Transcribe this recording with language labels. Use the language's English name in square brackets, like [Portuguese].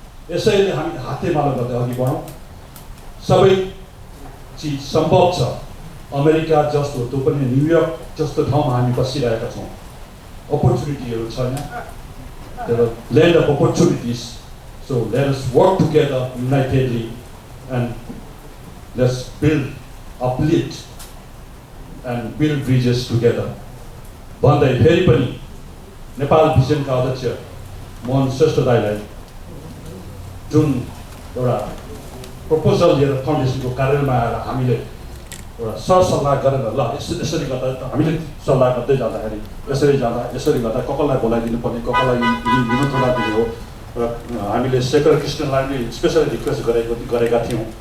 [Nepali] यसैले हामी हातेमालो गर्दै अघि बढौँ। सबै चिज सम्भव छ। अमेरिका जस्तो त्यो पनि न्युयोर्क जस्तो ठाउँमा हामी बसिरहेका छौँ। अपर्च्युनिटीहरू छ यहाँ, [English] land of opportunities. So let us work together unitedly and let's build, uplift and build bridges together. [Nepali] भन्दै फेरि पनि नेपाल भिजनका अध्यक्ष मोहन श्रेष्ठ दाइलाई जुन एउटा प्रपोजल लिएर फाउन्डेसनको कार्यालयमा आएर हामीले एउटा सरसल्लाह गरेर ल यसरी गर्दा हामीले सल्लाह गर्दै जाँदाखेरि यसरी गर्दा कसलाई बोलाइदिनु पर्ने, कसलाई निमन्त्रणा दिने हो र हामीले शेखर कृष्णलाई नै स्पेसली रिक्वेस्ट गरेका थियौँ।